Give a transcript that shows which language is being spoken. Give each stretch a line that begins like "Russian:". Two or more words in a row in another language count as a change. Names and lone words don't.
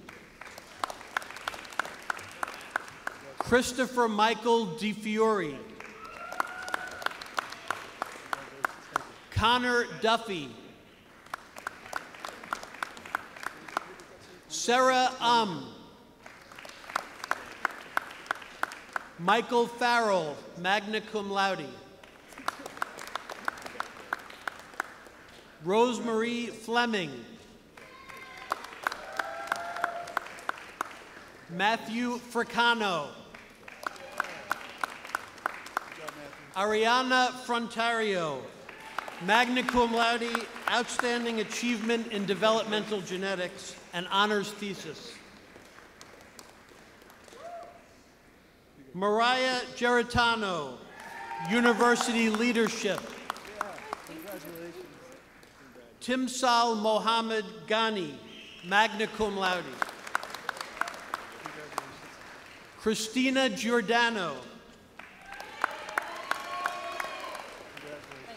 English: Christopher Michael DeFiori. Connor Duffy. Sarah Michael Farrell,
Latin: magna cum laude.
English: Rosemarie Fleming. Matthew Fricano. Ariana Frontario,
Latin: magna cum laude,
English: outstanding achievement in developmental genetics and honors thesis. Mariah Geritano, University Leadership. Timsal Mohammed Ghani,
Latin: magna cum laude.
English: Christina Giordano.